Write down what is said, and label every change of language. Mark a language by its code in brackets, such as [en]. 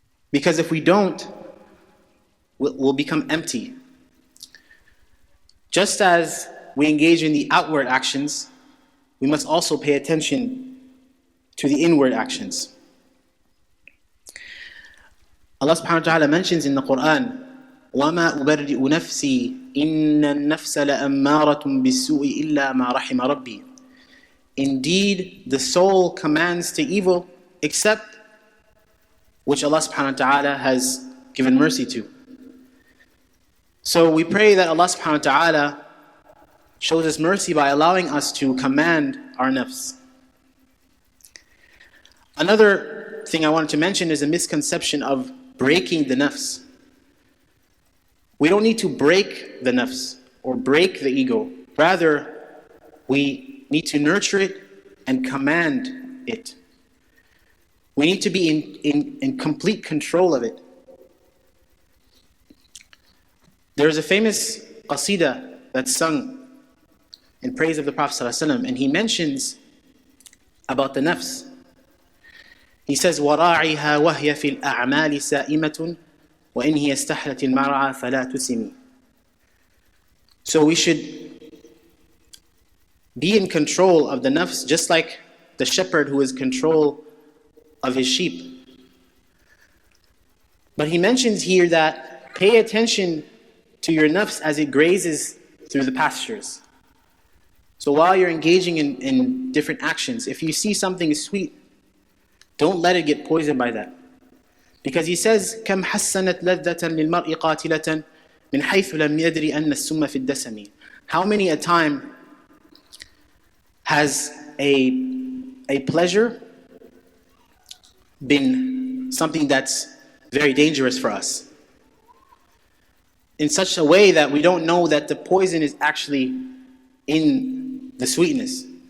[en] Because if we don't, we'll become empty. Just as we engage in the outward actions, we must also pay attention to the inward actions. Allah subhanahu wa ta'ala mentions in the Quran, [ar] وَمَا أُبَرِّئُ نَفْسِي إِنَّ النَّفْسَ لَأَمَّارَةٌ بِالسُّوءِ إِلَّا مَا رَحِمَ رَبِّي. [en] Indeed, the soul commands to evil except which Allah subhanahu wa ta'ala has given mercy to. So we pray that Allah subhanahu wa ta'ala shows us mercy by allowing us to command our nafs. Another thing I wanted to mention is a misconception of breaking the nafs. We don't need to break the nafs or break the ego. Rather, we need to nurture it and command it. We need to be in complete control of it. There is a famous qasida that's sung in praise of the Prophet ﷺ, and he mentions about the nafs. He says, [ar] وَرَاعِهَا وَهْيَ فِي الْأَعْمَالِ سَائِمَةٌ وَإِنْ هِيَ اسْتَحْلَتِ الْمَرْعَى فَلَا تُسِمِ. [en] So we should be in control of the nafs, just like the shepherd who is in control of his sheep. But he mentions here that pay attention to your nafs as it grazes through the pastures. So while you're engaging in different actions, if you see something sweet, don't let it get poisoned by that. Because he says, [ar] كَمْ حَسَّنَتْ لَذَّةً لِلْمَرْءِ قَاتِلَةً مِنْ حَيْثُ لَمْ يَدْرِ أَنَّ السُّمَّ فِي الدَّسَمِ. [en] How many a time has a pleasure been something that's very dangerous for us, in such a way that we don't know that the poison is actually in the sweetness.